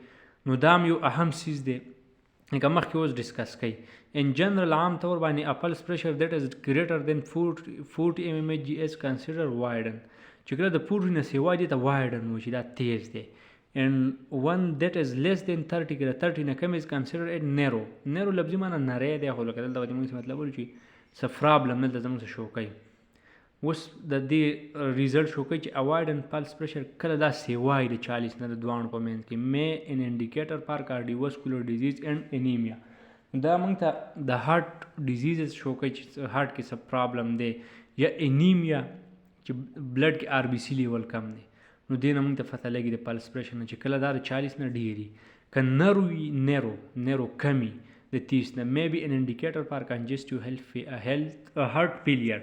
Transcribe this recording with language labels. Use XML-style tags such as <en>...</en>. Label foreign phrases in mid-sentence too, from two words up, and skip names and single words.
<ps>نو دا یو اهم چیز دی لکه مخکې اوس ډسکس کوي</ps> <en>in general</en> <ps>عام طور باندې</ps> <en>a pulse pressure that is greater than 40 mmHg is considered widened</en> <ps>چې کله د 40 نه سیوا دی ته وایډن وایي دا تیز دی</ps> <en>and one that is less than 30</en> <ps>کله 30 نه کم</ps> <en>is considered a narrow.</en> <ps>narrow لفظي معنی نری دی خو لکه دلته موږ مطلب ولرو چې څه پرابلم نه دلته موږ شو کوي اوس د دې ریزلټ شو کوي چې</ps> <en>a widened pulse pressure</en> <ps>کله دا سیوای د 40 نه د دوه په منځ کې مې</ps> <en>an indicator for cardiovascular disease and anemia.</en> <ps>دا موږ ته د</ps> <en>heart disease</en> <ps>شو کوي چې هارت کې څه پرابلم دی یا انیمیا چې بلډ کې</ps> <en>RBC level</en> <ps>کم دی نو دې نه موږ ته پته لګي د پلس پریشر نه چې کله دا 40 نه ډیری که نرو کمی د 30 نه مې</ps> <en>be an indicator for congestive health heart failure.</en>